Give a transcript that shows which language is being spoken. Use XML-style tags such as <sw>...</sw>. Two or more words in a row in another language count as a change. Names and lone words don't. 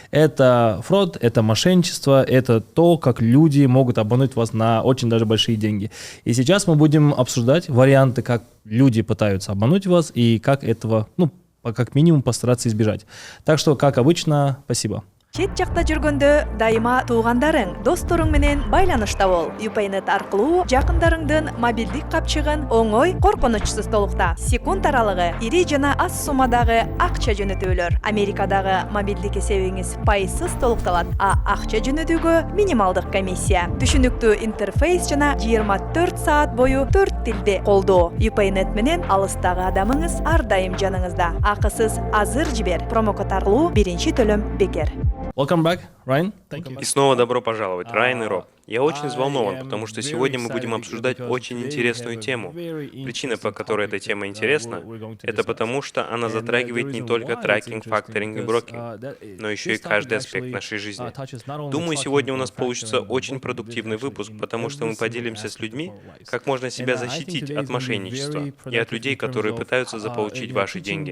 <ru>Это фрод, это мошенничество, это то, как люди могут обмануть вас на очень даже большие деньги. И сейчас мы будем обсуждать варианты, как люди пытаются обмануть вас и как этого, как минимум постараться избежать. Так что, как обычно, спасибо.</ru> <ky>Чет жакта жүргөндө дайыма туугандарың, досторуң менен байланышта бол. UPayNet аркылуу жакындарыңдын мобилдик капчыгын оңой, коркунучсуз толукта. Секунд аралыгы ири жана аз суммадагы акча жөнөтүүлөр. Америкадагы мобилдик эсебиңиз пайызсыз толукталат, а акча жөнөтүүгө минималдык комиссия. Түшүнүктүү интерфейс жана 24 саат бою 4 тилде колдоо. UPayNet менен алыстагы адамыңыз ар дайым жаныңызда. Акысыз азыр жибер. Промокод аркылуу биринчи төлөм бекер.</ky> <en>Welcome back, Ryan. Thank you.</en> <ru>И снова добро пожаловать, Райан и Роб. Я очень взволнован, потому что сегодня мы будем обсуждать очень интересную тему. Причина, по которой эта тема интересна, это потому, что она затрагивает не только трекинг, факторинг и брокинг, но еще и каждый аспект нашей жизни. Думаю, сегодня у нас получится очень продуктивный выпуск, потому что мы поделимся с людьми, как можно себя защитить от мошенничества и от людей, которые пытаются заполучить ваши деньги.</ru>